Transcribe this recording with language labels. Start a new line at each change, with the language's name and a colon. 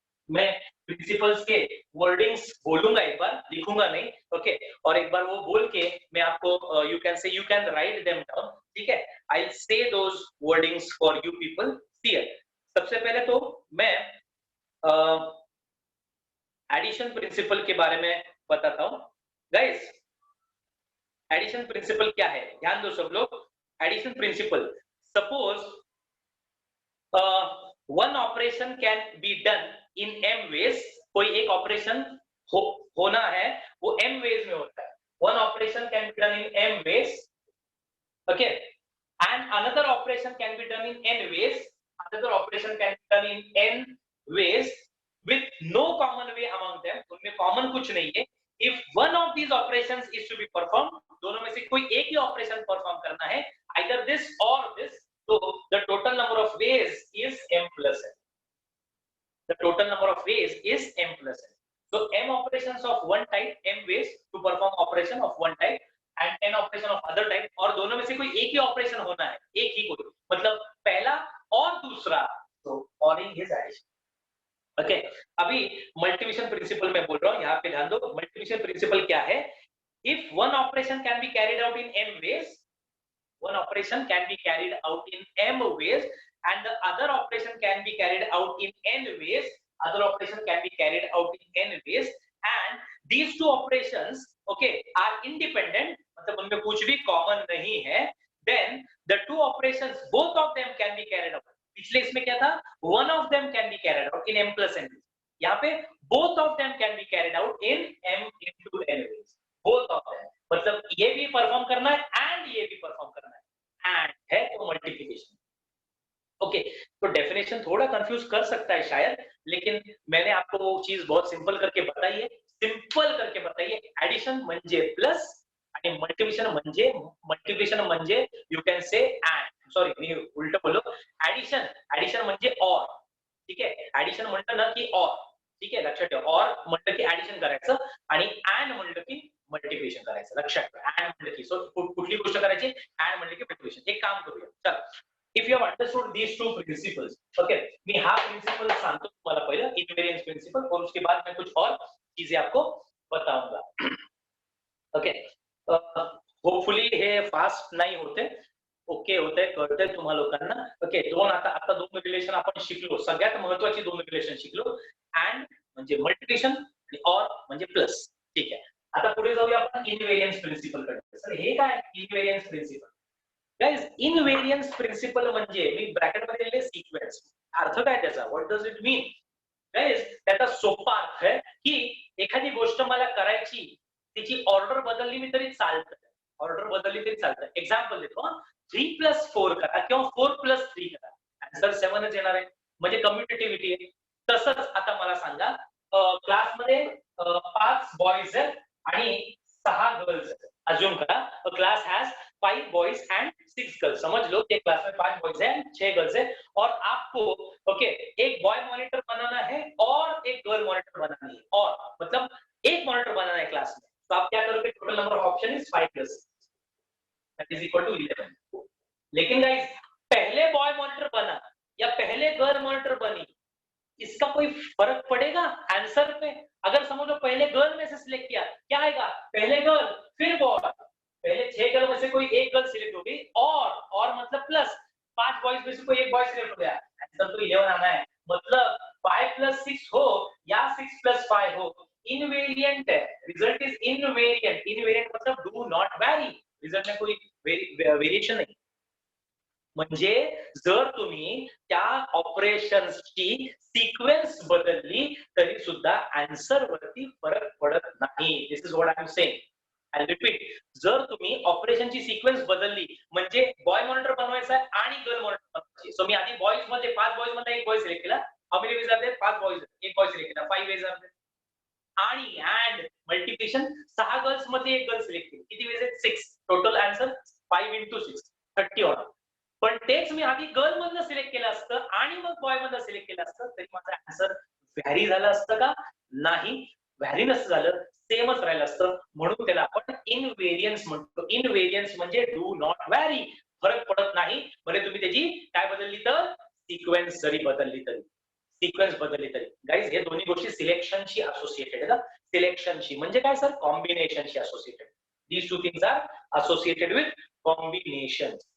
Hindi: मैं प्रिंसिपल्स के वर्डिंग्स बोलूंगा, एक बार लिखूंगा नहीं, ओके, और एक बार वो बोल के मैं आपको
English: you can write them down,
Hindi: ठीक है।
English: I say those wordings for you people here.
Hindi: सबसे पहले तो मैं एडिशन प्रिंसिपल के बारे में बताता हूं गाइस। एडिशन प्रिंसिपल क्या है, ध्यान दो सब लोग।
English: Addition principle, suppose one operation can be done in m ways।
Hindi: कोई एक ऑपरेशन होना है वो m ways में होता है।
English: One operation can be done in m ways, okay, and another operation can be done in n ways। Another operation can be done in n ways with no common way among them।
Hindi: उनमें common कुछ नहीं है।
English: If one of these operations is to be performed,
Hindi: दोनों में से कोई एक ही operation perform करना है,
English: either this or this, so the total number of ways is m plus n। The total number of ways is m plus n। So m operations of one type, m ways to perform operation of one type, and n operation of other type,
Hindi: और दोनों में से कोई एक ही operation होना है, एक ही कोई, मतलब पहला और दूसरा, तो
English: ordering is addition।
Hindi: ओके, अभी मल्टीप्लिकेशन प्रिंसिपल में बोल रहा हूं, यहाँ पे ध्यान दो। मल्टीप्लिकेशन प्रिंसिपल क्या है?
English: if one operation can be carried out in m ways, one operation can be carried out in m ways, and the other operation can be carried out in n ways, other operation can be carried out in n ways, and these two operations, okay, are independent,
Hindi: मतलब उनमें कुछ भी common नहीं है,
English: then the two operations, both of them can be carried out।
Hindi: पिछले इसमें क्या था?
English: one of them can be carried out in m plus n ways। यहाँ पे both of them can be carried out in m into n ways। both of them
Hindi: मतलब ये भी perform करना है एंड ये भी परफॉर्म करना है, एंड है तो मल्टीप्लिकेशन। ओके, तो डेफिनेशन थोड़ा कंफ्यूज कर सकता है शायद, लेकिन मैंने आपको वो चीज बहुत सिंपल करके बताई है।
Marathi: सिंपल करके बताइए, एडिशन म्हणजे प्लस आणि मल्टीप्लिकेशन म्हणजे
English: you can say and,
Marathi: sorry मी उलट बोलो, एडिशन म्हणजे और, ठीक आहे। एडिशन म्हणतं ना की और, ठीक आहे, लक्षात ठेवा। और म्हटलं की ऍडिशन करायचं आणि एंड म्हटलं की मल्टिप्लिकेशन करायचं, लक्षात ठेवा। एंड म्हटलं की, सो कुठली गोष्ट करायची, एंड म्हटलं की मल्टिप्लिकेशन। एक काम करूया, चल,
English: if you have understood these two principles,
Marathi: okay, मी हा प्रिंसिपल सांगतो तुम्हाला पहिलं, इनवेरियंस प्रिंसिपल,
Hindi: और उसके बाद मैं कुछ और चीजें आपको बताऊंगा।
Marathi: ओके, होपफुली हे फास्ट नाही होते, ओके होते, कळतंय तुम्हा लोकांना। ओके, आता दोन रिलेशन आपण शिकलो, सगळ्यात महत्त्वाची दोन रिलेशन शिकलो, एंड म्हणजे मल्टिप्लिकेशन आणि और म्हणजे प्लस, ठीक आहे। आता पुढे जाऊया आपण इनवेरियंस प्रिंसिपल कडे। सर हे काय invariance principal? Guys, invariance principal म्हणजे मी ब्रॅकेट मध्ये लिहिले सिक्वेन्स, अर्थ काय त्याचा,
English: What does it mean?
Marathi: Guys, त्याचा सोपा अर्थ आहे की एखादी गोष्ट मला करायची, त्याची ऑर्डर बदलली मी तरी चालतं, ऑर्डर बदलली तरी चालतं। एक्झाम्पल देतो, 3 plus 4 करा किंवा 4 plus 3 करा, आन्सर 7च येणार आहे, म्हणजे कम्युटेटिव्हिटी आहे। तसंच आता मला सांगा, क्लासमध्ये 5 बॉयज आहेत आणि 6 गर्ल्स आहेत।
Hindi: अज्यूम करा
English: class has 5 boys and 6 girls,
Hindi: समझ लो कि क्लास में 5 बॉयज हैं 6 गर्ल्स हैं, और आपको ओके एक बॉय मॉनिटर बनाना है और एक गर्ल मॉनिटर बनानी है, और मतलब एक मॉनिटर बनाना है क्लास में, तो आप क्या करोगे?
English: Total number of option is 5 plus 6, that is equal to 11।
Hindi: लेकिन गाइस, पहले बॉय मॉनिटर बना या पहले गर्ल मॉनिटर बनी, इसका कोई फर्क पड़ेगा आंसर पे? अगर समझ लो पहले गर्ल में से सिलेक्ट किया, क्या आएगा? पहले गर्ल फिर बॉय, पहले 6 गर्ल में से कोई एक गर्ल सिलेक्ट होगी, और मतलब प्लस 5 बॉयज में से कोई एक बॉय सिलेक्ट हो गया, आंसर तो 11 आना है। मतलब 5 + 6 हो या 6 + 5 हो, इनवेरिएंट है,
English: Result is invariant.
Hindi: इनवेरिएंट मतलब
English: do not vary,
Hindi: रिजल्ट में कोई वेरिएशन नहीं।
Marathi: म्हणजे जर तुम्ही त्या ऑपरेशन्सची सिक्वेन्स बदलली तरी सुद्धा आन्सर वरती फरक पडत नाही.
English: This is what I am saying.
Marathi: I repeat, जर तुम्ही ऑपरेशनची सिक्वेन्स बदलली म्हणजे बॉय मॉनिटर बनवायचा आहे आणि गर्ल मॉनिटर बनवायची. सो मी आधी बॉयज मध्ये 5 बॉयज मध्ये एक बॉय सिलेक्ट केला.
English: How many ways are there?
Marathi: 5 boys, एक बॉय सिलेक्ट केला.
English: 5 ways are there.
Marathi: आणि अँड मल्टिप्लिकेशन 6 गर्ल्स मध्ये एक गर्ल सिलेक्ट केली. किती वेज आहेत? 6. टोटल आन्सर 5 × 6 30 होणार. पण तेच मी आधी गर्ल मधनं सिलेक्ट केलं असतं आणि मग बॉय मधनं सिलेक्ट केलं असतं तरी माझं आन्सर व्हॅरी झालं असतं का? नाही, व्हॅरी नसतं झालं, सेमच राहिलं असतं. म्हणून त्याला आपण इनव्हेरियन्स म्हणतो. इनव्हेरियन्स म्हणजे
English: do not vary,
Marathi: फरक पडत नाही. बरे तुम्ही त्याची काय बदलली तर सिक्वेन्स जरी बदलली तरी, सिक्वेन्स बदलली तरी. गाईज हे दोन्ही गोष्टी सिलेक्शनशी असोसिएटेड आहेत. सिलेक्शनशी म्हणजे काय sir?
English: कॉम्बिनेशनशी associated. These two things are associated with combination.